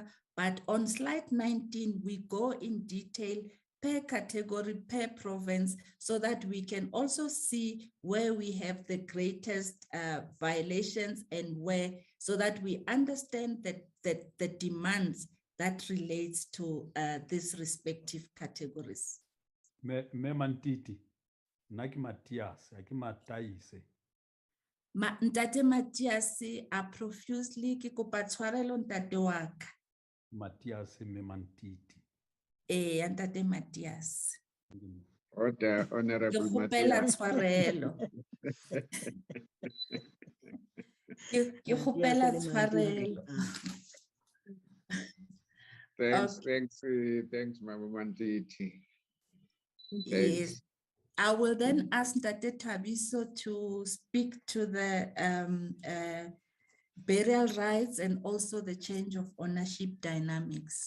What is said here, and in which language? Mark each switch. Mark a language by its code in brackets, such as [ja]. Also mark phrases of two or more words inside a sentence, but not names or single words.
[en] But on slide 19, we go in detail per category, per province, so that we can also see where we have the greatest violations and where, so that we understand that the demands that relates to these respective categories. [st] Me Mantiti, Naki Matias, Aki Mataise. Ntate Matias a profusely ke kopa tshwarelo ntate wa ka. Matias me Mantiti. Ntate Matias. [en] Order, Honorable [st] Ke kgopela Matias. tshwarelo. Ke kgopela tshwarelo. [en] Thanks, thanks, Mama Mantiti. Yes. I will then ask Ntate Thabiso to speak to the burial rights and also the change of ownership dynamics.